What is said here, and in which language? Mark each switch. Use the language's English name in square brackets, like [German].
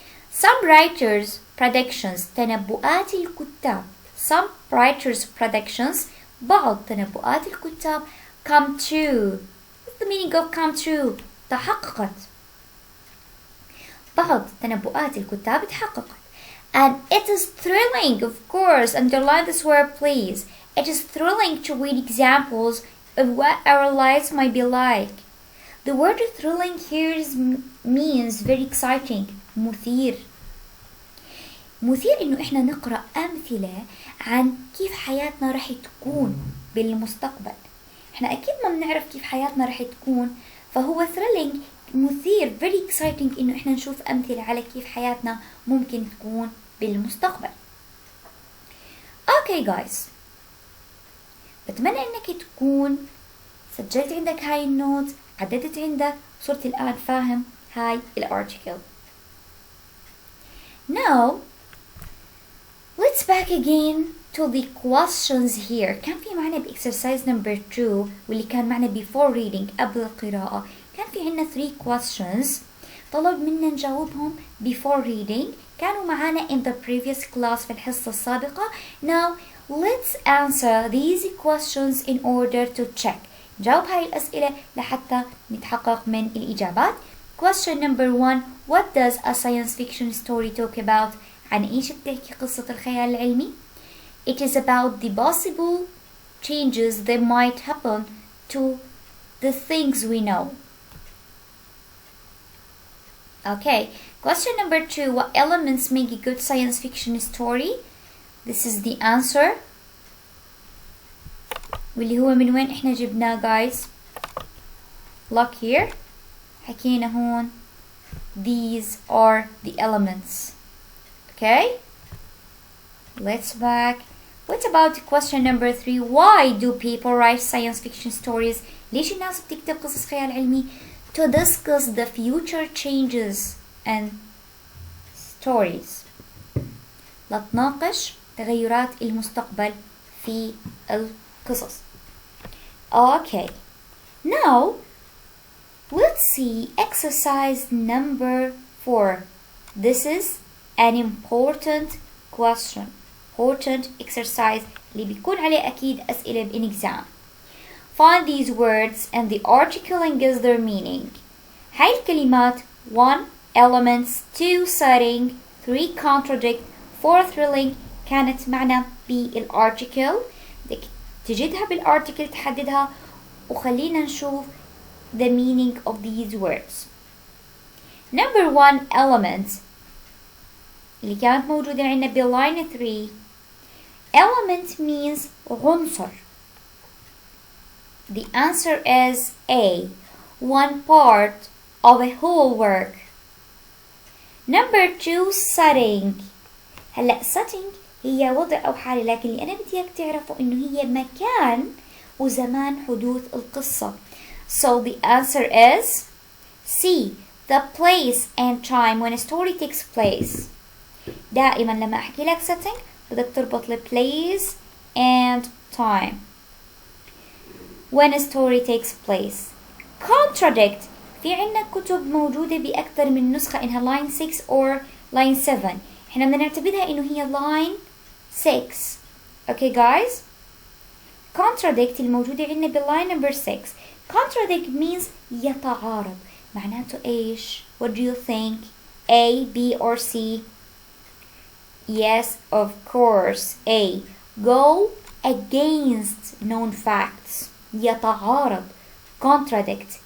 [English] Some writers' predictions [Arabic] تنبؤات الكتاب. [English] Some writers' predictions [Arabic] بعض تنبؤات الكتاب [English] come true. What's the meaning of come true؟ تحققت. [Arabic] بعض تنبؤات الكتاب تحققت. [English] And it is thrilling, of course, underline this word please. It is thrilling to read examples of what our lives might be like. The word thrilling here means very exciting. [Arabic] مثير. مثير إنه إحنا نقرأ أمثلة عن كيف حياتنا رح تكون بالمستقبل. إحنا أكيد ما بنعرف كيف حياتنا رح تكون، فهو thrilling مثير [English] very exciting [Arabic] إنه إحنا نشوف أمثلة على كيف حياتنا ممكن تكون بالمستقبل. [English] Okay guys، [Arabic] بتمنى إنك تكون سجلت عندك هاي النوت، عددت عندك، صرت الآن فاهم هاي الارتيكل. [English] Now let's back again to the questions here. [Arabic] كان في معنا exercise number 2 واللي كان معنا [English] before reading [Arabic] قبل القراءة. كان في عنا 3 questions طلب منا نجاوبهم [English] before reading، [Arabic] كانوا معنا [English] in the previous class [Arabic] في الحصة السابقة. [English] Now let's answer these questions in order to check. [Arabic] نجاوب هاي الأسئلة لحتى نتحقق من الإجابات. [English] Question number 1. What does a science fiction story talk about؟ [Arabic] عن إيش بتحكي قصة الخيال العلمي؟ [English] It is about the possible changes that might happen to the things we know. Okay. Question number 2. What elements make a good science fiction story؟ This is the answer. [Arabic] واللي هو من وين احنا جبناه guys؟ [English] Look here. [Arabic] حكينا هون [English] these are the elements. Okay, let's back. What about question number 3? Why do people write science fiction stories؟ [Arabic] ليش الناس بتكتب قصص خيال علمي؟ [English] To discuss the future changes and stories. [Arabic] لتناقش تغيرات المستقبل في القصص. [English] Okay, now let's see exercise number 4. This is an important question important exercise [Arabic] اللي بيكون عليه أكيد أسئلة [English] in exam. Find these words and the article and guess their meaning. [Arabic] هاي الكلمات 1 elements 2 setting 3 contradict 4 thrilling كانت معنا بالارتيكل. بدك تجدها بالارتيكل تحددها وخلينا نشوف [English] the meaning of these words. [Arabic] Number 1 element اللي كانت موجودة عندنا بالline 3. [English] Element means عنصر. The answer is A, one part of a whole work. Number 2 setting. [Arabic] هلا setting هي وضع أو حالة، لكن اللي أنا بدي إياك تعرفوا إنه هي مكان وزمان حدوث القصة. [English] So the answer is C, the place and time when a story takes place. [Arabic] دائما لما أحكي لك setting بدك تربط ال [English] place and time when a story takes place. [Arabic] Contradict في عنا كتب موجودة بأكثر من نسخة إنها [English] line 6 or line 7. [Arabic] إحنا بدنا نعتبرها إنه هي line 6. [English] Okay guys. Contradict الموجودة عندنا بالline number 6. Contradict means يتعارض. [Arabic] معناته إيش؟ [English] What do you think? A, B or C? Yes, of course. A. Go against known facts. يتعارض. Contradict.